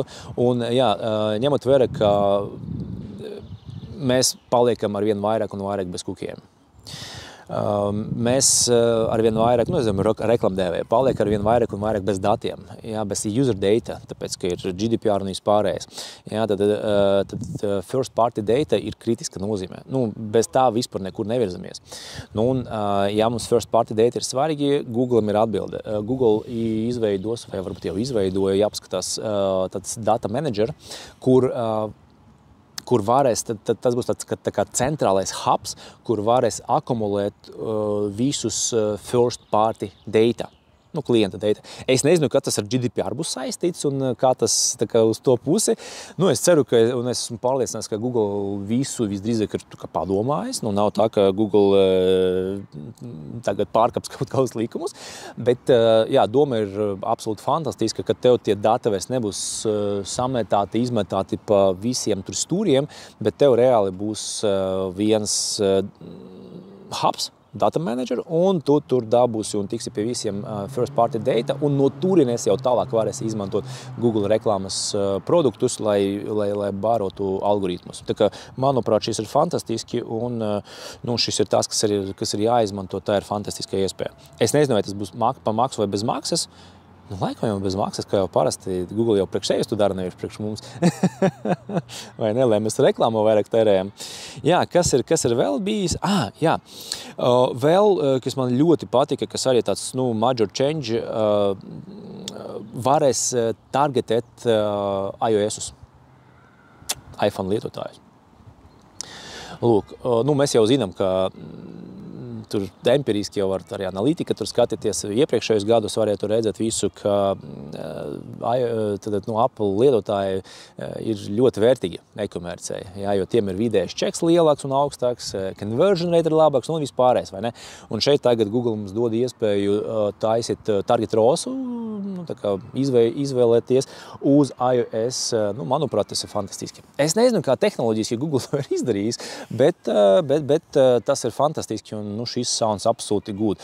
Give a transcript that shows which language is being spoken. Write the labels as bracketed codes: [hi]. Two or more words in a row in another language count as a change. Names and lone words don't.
[lv] Un, ņemot vērā, ka mēs paliekam arvien vairāk un vairāk bez kukiem. Mēs arvien vairāk, reklamdevēji paliek arvien vairāk un vairāk bez datiem, bez [en] user data, [lv] tāpēc, ka ir GDPR un vispārējais. Tad [en] first party data [lv] ir kritiska nozīmē. Bez tā vispār nekur nevirzamies. Mums [en] first party data [lv] ir svarīgi, Google'am ir atbilde. Google izveidos, vai varbūt jau izveidoja, jāpaskatās tāds [en] data manager, [lv] kur varēs, tas būs tāds tā kā centrālais hubs, kur varēs akumulēt visus first party data. Klienta data. Es nezinu, kā tas ar GDPR būs saistīts un kā tas tā kā uz to pusi. Es ceru, un es esmu pārliecināts, ka Google visu visdrīzāk ir padomājis. Nav tā, ka Google tagad pārkaps kaut kādus likumus, bet doma ir absolūti fantastiska, ka tev tie dati vairs nebūs sametāti, izmetāti pa visiem tur stūriem, bet tev reāli būs viens hubs, [en] data manager, [lv] un tu tur dabūsi un tiksi pie visiem [en] first party data, [lv] un no turienes jau tālāk varēsi izmantot Google reklāmas produktus, lai bārotu algoritmus. Tā kā, manuprāt, šis ir fantastiski, un šis ir tas, kas ir jāizmanto, tā ir fantastiska iespēja. Es nezinu, vai tas būs pa maksu vai bez maksas. Laikam jau bez maksas, kā jau parasti Google jau priekš sevis tu dara, nevis priekš mums. Vai ne, lai mēs reklāmu vairāk tērējam. Kas ir vēl bijis? Vēl, kas man ļoti patika, kas arī tāds, [en] major change, [lv] varēs targetēt iOS-us, iPhone lietotājus. Lūk, mēs jau zinām, ka tur empiriski jau var arī analītika tur skatīties. Iepriekšējos gadus varētu redzēt visu, ka Apple lietotāji ir ļoti vērtīgi e-komercei, jo tiem ir vidējais čeks lielāks un augstāks, [en] conversion rate [lv] ir labāks un vispārējais, vai ne? Un šeit tagad Google mums dod iespēju taisīt [en] target ROAS-u, [lv] izvēlēties uz iOS. Manuprāt, tas ir fantastiski. Es nezinu, kā tehnoloģiski Google to ir izdarījis, bet tas ir fantastiski un šis sounds absolūti good.